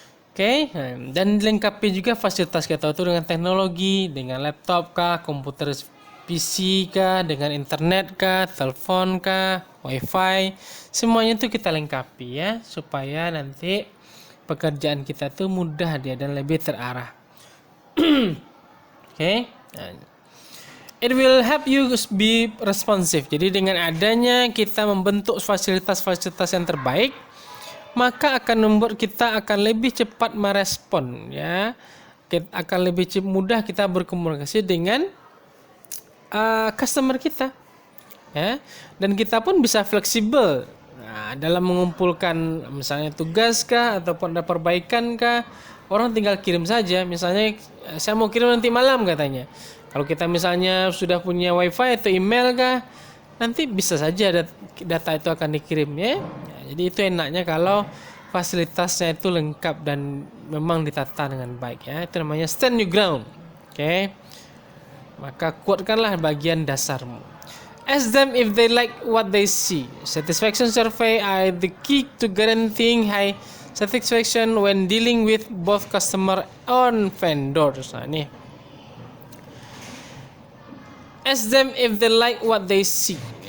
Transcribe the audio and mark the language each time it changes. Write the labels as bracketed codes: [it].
[id] Oke, dan dilengkapi juga fasilitas kita itu dengan teknologi, dengan laptop kah, komputer PC kah, dengan internet kah, telepon kah, wifi, semuanya itu kita lengkapi ya, supaya nanti pekerjaan kita tuh mudah dia dan lebih terarah. Okay. [en] It will help you be responsive. [id] Jadi dengan adanya kita membentuk fasilitas-fasilitas yang terbaik, maka akan membuat kita akan lebih cepat merespon ya. Akan lebih mudah kita berkomunikasi dengan customer kita. Ya. Dan kita pun bisa fleksibel dalam mengumpulkan misalnya tugas kah ataupun ada perbaikan kah. Orang tinggal kirim saja, misalnya saya mau kirim nanti malam katanya. Kalau kita misalnya sudah punya wifi atau email kah, nanti bisa saja data itu akan dikirim ya. Jadi itu enaknya kalau fasilitasnya itu lengkap dan memang ditata dengan baik ya. Itu namanya [en] stand your ground. [id] Oke. Maka kuatkanlah bagian dasarmu. [en] Ask them if they like what they see. Satisfaction survey are the key to guaranteeing high satisfaction when dealing with both customer and vendors. Nah, nih. Ask them if they like what they see.